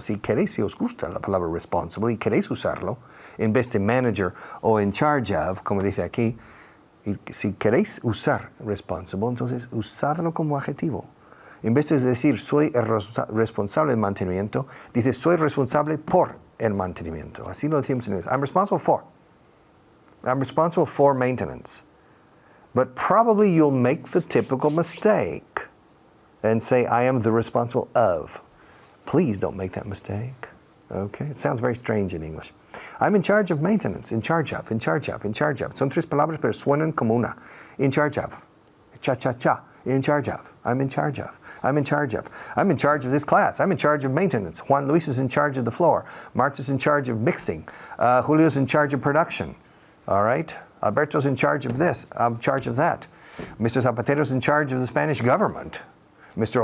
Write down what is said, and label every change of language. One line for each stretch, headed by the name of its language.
Spanish: Si queréis, si os gusta la palabra responsible y queréis usarlo, en vez de manager o in charge of, como dice aquí, y si queréis usar responsible, entonces usadlo como adjetivo. En vez de decir soy el responsable del mantenimiento, dice soy responsable por el mantenimiento. Así lo decimos en inglés.
English: I'm responsible for maintenance. But probably you'll make the typical mistake and say I am the responsible of. Please don't make that mistake. Okay? It sounds very strange in English. I'm in charge of maintenance. In charge of.
Spanish: Son tres palabras pero suenan como una.
English: In charge of. Cha. In charge of. I'm in charge of. I'm in charge of. I'm in charge of this class. I'm in charge of maintenance. Juan Luis is in charge of the floor. Marta's in charge of mixing. Julio's in charge of production. All right? Alberto's in charge of this. I'm in charge of that. Mr. Zapatero's in charge of the Spanish government. Mr.